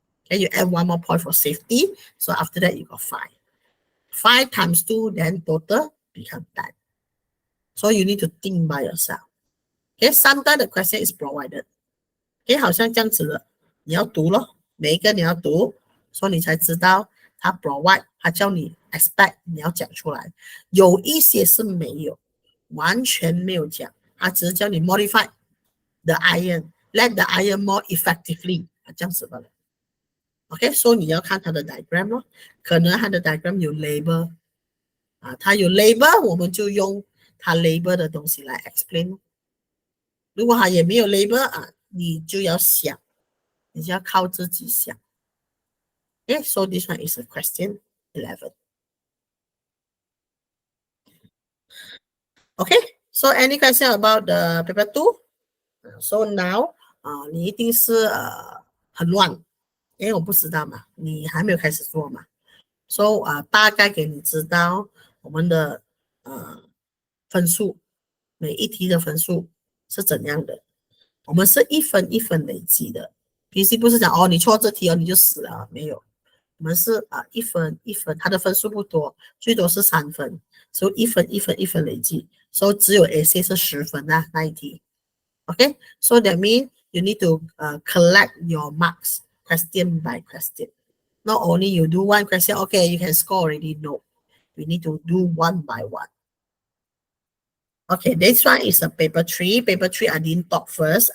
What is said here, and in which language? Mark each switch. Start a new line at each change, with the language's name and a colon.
English: Okay, you add one more point for safety. So after that you got 5. 5 times 2 then total become 10. So you need to think by yourself. Okay, sometimes the question is provided.
Chinese: Okay, 好像这样子的，你要读咯，每一个你要读，所以你才知道他 provide， 他叫你 expect， 你要讲出来。有一些是没有，完全没有讲，他只是叫你
English: modify the iron, let the iron more effectively，
Chinese: 这样子的。 OK， 所以你要看他的 diagram 咯，可能他的 diagram 有 label 他有 label， 我们就用他 label 的东西来 explain。如果他也没有 label 你就要想，你就要靠自己想。
English: Okay, so this one is a question 11. Okay, so any question about the paper 2? So now
Chinese: 你一定是很乱，因为我不知道嘛，你还没有开始做嘛。 So 大概给你知道我们的分数，每一题的分数是怎样的。我们是一分一分累积的。PC 不是讲你错这题你就死了，没有。我们是一分一分，它的分数不多，最多是3分，所以一分一分一分累计，所以只有 essay 是10分那一题。
English: Okay, so that means you need to collect your marks question by question. Not only you do one question, okay, you can score already. No, we need to do one by one. Okay, this one is a paper 3. Paper 3, I didn't talk first.